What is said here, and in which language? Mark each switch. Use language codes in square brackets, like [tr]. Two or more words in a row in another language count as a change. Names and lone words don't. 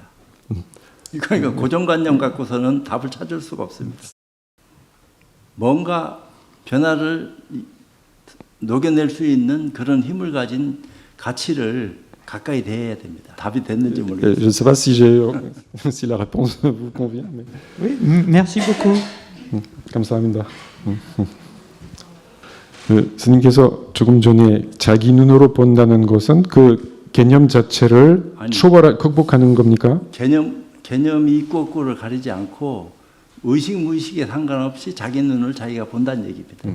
[ko] 그러니까 고정관념 갖고서는 답을 찾을 수가 없습니다. 뭔가 변화를 녹여낼 수 있는 그런 힘을 가진 가치를 가까이 대해야 됩니다. 답이 됐는지 [fr] Je [ko] 모르겠어요. [fr] ne sais pas si la réponse vous convient, mais Oui, merci beaucoup. [ko] 감사합니다. 스님께서 조금 전에 자기 눈으로 본다는 것은 그 개념 자체를 아니. 극복하는 겁니까? 개념이 있고 없고를 가리지 않고 의식 무의식에 상관없이 자기 눈을 자기가 본다는 얘기입니다.